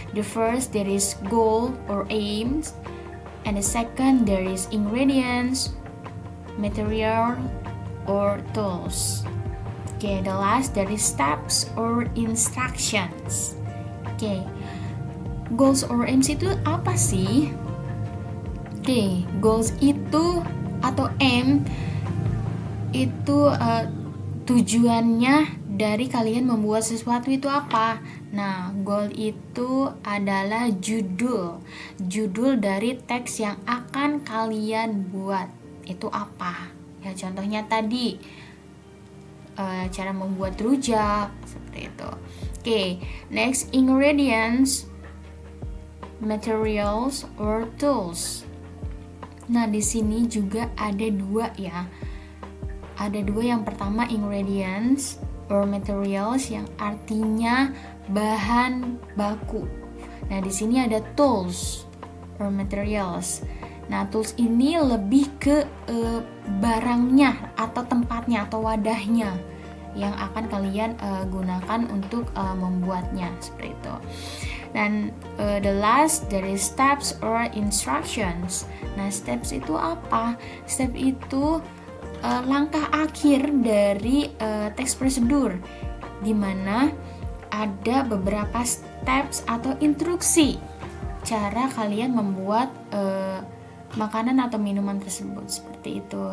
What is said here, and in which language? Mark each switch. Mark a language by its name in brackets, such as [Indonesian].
[English] The first there is goal or aims, and the second there is ingredients, material or tools. Okay, the last there is steps or instructions. [Indonesian] Oke, goals or aims itu apa sih? Oke, goals itu atau aim itu tujuannya dari kalian membuat sesuatu itu apa? Nah, goal itu adalah judul dari teks yang akan kalian buat. Itu apa? Ya, contohnya tadi cara membuat rujak seperti itu. [English] Oke, next, ingredients, materials or tools. [Indonesian] Nah, di sini juga ada dua ya. Ada dua, yang pertama ingredients or materials yang artinya bahan baku. Nah, di sini ada tools or materials. Nah, tools ini lebih ke barangnya atau tempatnya atau wadahnya yang akan kalian gunakan untuk membuatnya seperti itu. [English] Dan the last, there is steps or instructions. [Indonesian] Nah, steps itu apa? Step itu langkah akhir dari teks prosedur, di mana ada beberapa steps atau instruksi cara kalian membuat makanan atau minuman tersebut seperti itu.